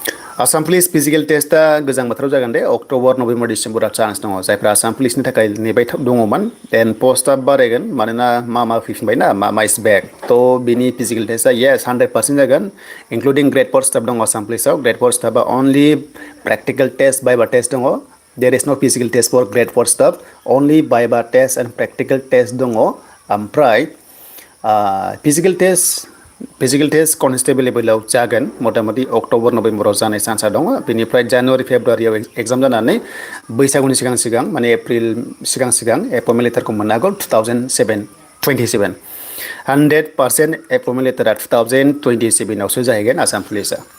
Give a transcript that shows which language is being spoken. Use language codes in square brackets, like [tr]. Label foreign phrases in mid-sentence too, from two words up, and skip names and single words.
[brx] आसाम पुलिस [en] physical test [brx] गोजां बोथोराव जागोन दे [en] October November December [brx] चान्स दङ जायफ्रा आसाम पुलिसनि थाखाय नेबाय दङमोन [en] then post [brx] बारायगोन मानोना मा फैफिनबाय ना मा [en] is back [brx] थ' बिनि फिजिकल टेस्टआ येस 100% जागोन [en] including grade 4 staff [brx] दङ आसाम पुलिसाव [en] grade 4 staff only practical test viva test [brx] दङ [en] there is no physical test for grade 4 staff only viva test and practical test [brx] दङ ओमफ्राय [en] physical test constable level [brx] जागोन मथा-मथि [en] October November [brx] जानाय चान्सआ दङ बेनिफ्राय [en] January February [brx] एग्जाम जानानै बैसागुनि सिगां माने एप्रिल सिगां [en] appointment letter [brx] मोननो हागौ 2027 100% [en] appointment letter [brx] 2027 आवसो जाहैगोन आसाम पुलिसआ